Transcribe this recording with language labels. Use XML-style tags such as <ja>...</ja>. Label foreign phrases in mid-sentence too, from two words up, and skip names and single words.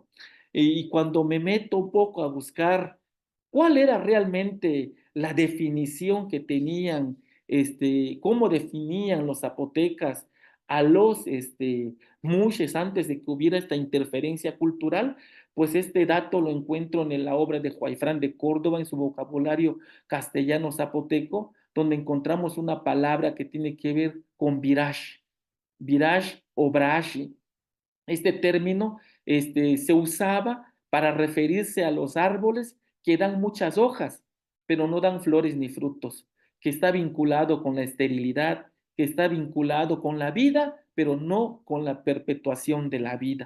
<es>Y cuando me meto un poco a buscar cuál era realmente la definición que tenían, cómo definían los zapotecas a los mushes antes de que hubiera esta interferencia cultural, pues este dato lo encuentro en la obra de Juaifrán de Córdoba, en su vocabulario castellano zapoteco, donde encontramos una palabra que tiene que ver con virash, virash o brashi. Este término se usaba para referirse a los árboles que dan muchas hojas, pero no dan flores ni frutos, que está vinculado con la esterilidad, que está vinculado con la vida, pero no con la perpetuación de la vida.</es>